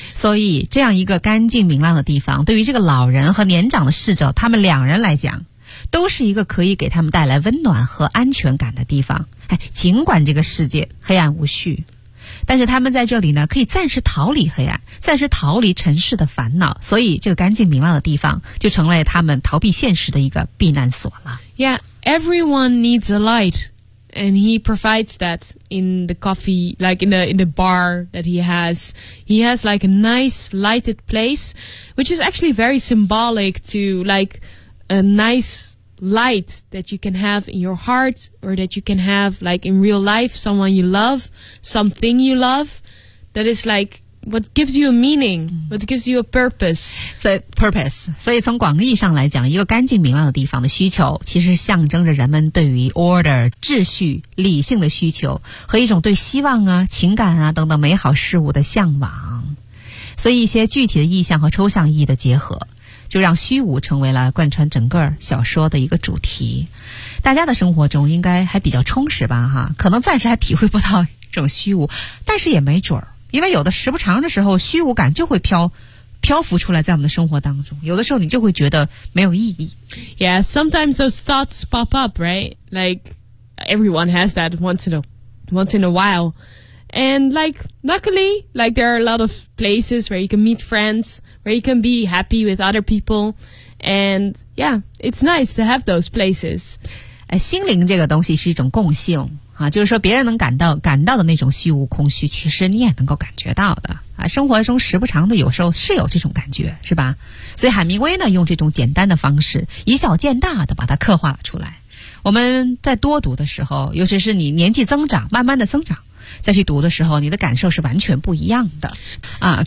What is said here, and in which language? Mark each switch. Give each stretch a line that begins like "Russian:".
Chinese: 所以这样一个干净明亮的地方，对于这个老人和年长的逝者，他们两人来讲，都是一个可以给他们带来温暖和安全感的地方。哎，尽管这个世界黑暗无序，但是他们在这里呢，可以暂时逃离黑暗，暂时逃离尘世的烦恼。所以这个干净明亮的地方，就成为他们逃避现实的一个避难所了。
English: Yeah. Everyone needs a light, and he provides that in the coffee, like in the bar that he has. He has like a nice lighted place, which is actually very symbolic to like a nice light that you can have in your heart or that you can have like in real life, someone you love, something you love, that is like what gives you a meaning, what gives you a purpose.
Chinese: So 从广义上来讲，一个干净明亮的地方的需求，其实象征着人们对于 order, 秩序、理性的需求，和一种对希望啊、情感啊等等美好事物的向往。所以一些具体的意象和抽象意义的结合，就让虚无成为了贯穿整个小说的一个主题。大家的生活中应该还比较充实吧，哈，可能暂时还体会不到这种虚无，但是也没准儿。因为有的时不长的时候，虚无感就会漂浮出来在我们的生活当中。有的时候你就会觉得没有意义。
English: Yeah, sometimes those thoughts pop up, right? Like, everyone has that once in a while. And like, luckily, like there are a lot of places where you can meet friends, where you can be happy with other people. And yeah, it's nice to have those places.
Chinese: 心灵这个东西是一种共性。啊，就是说别人能感到的那种虚无空虚，其实你也能够感觉到的啊。生活中时不常的，有时候是有这种感觉，是吧？所以海明威呢，用这种简单的方式，以小见大的把它刻画了出来。我们在多读的时候，尤其是你年纪增长，慢慢的增长，再去读的时候，你的感受是完全不一样的啊。